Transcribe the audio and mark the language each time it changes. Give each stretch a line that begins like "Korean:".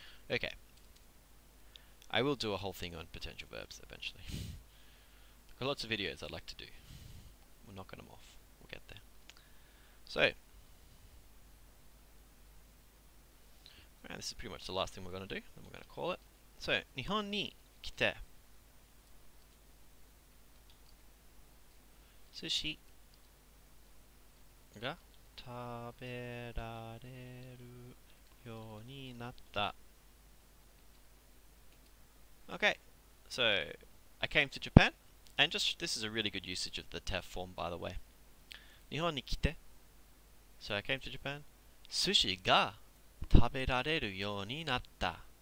English: Okay, I will do a whole thing on potential verbs eventually. I've got lots of videos I'd like to do. We'll knock them off. We'll get there. So, this is pretty much the last thing we're going to do. Then we're going to call it.
Japanese: So, 日本に来て寿司が食べられるようになった。
English: Okay, so I came to Japan, and just this is a really good usage of the te form, by the way.
Japanese: 日本に来て
English: So I came to Japan.
Japanese: 寿司が食べられるようになった。